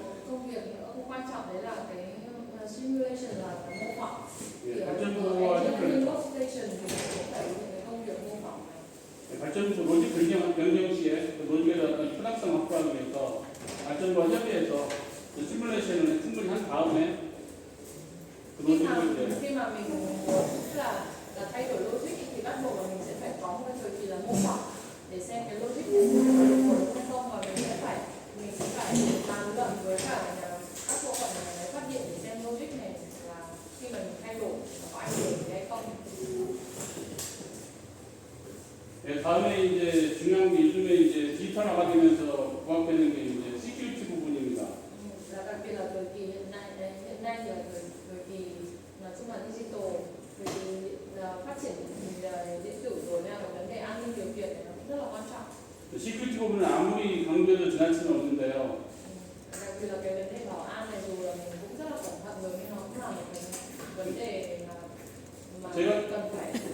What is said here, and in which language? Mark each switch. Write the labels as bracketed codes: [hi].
[vi] Công việc nữa cũng quan trọng đấy là cái simulation là cái mô phỏng. [ko] 예, 발전소와 [vi] workstation thì cũng phải cái công việc mô phỏng này. [ko] 네, 발전소 로직 변경 시에 그 로직의 어떤 편합성 확보하기 위해서 발전소와 협의해서 그 시뮬레이션을 충분히 한 다음에 그 로직을 [vi] Khi mà mình muốn là thay đổi logic thì bắt buộc là mình sẽ phải có một thời kỳ là mô phỏng để xem cái logic này có đúng hay không, và mình sẽ phải bàn luận với cả các bộ phận nhà máy phát điện để xem logic này là khi mà mình thay đổi nó có ảnh hưởng gì hay không. [ko] 네, 다음에 이제 중요한 게 요즘에 이제 디지털화가 되면서 부각되는 게 이제 시큐리티 부분입니다. [vi] Là đặc biệt là thời kỳ hiện nay là thời kỳ nói chung là digital, thời kỳ phát triển điện tử rồi nên là vấn đề an ninh điều kiện này nó cũng rất là quan trọng. [ko] 시큐리티 부분은 아무리 강조해도 지나치는 없는데요. [vi] Đặc biệt là cái vấn đề bảo an này dù là mình cũng rất là cẩn thận rồi nhưng nó cũng là một cái vấn đề mà cần phải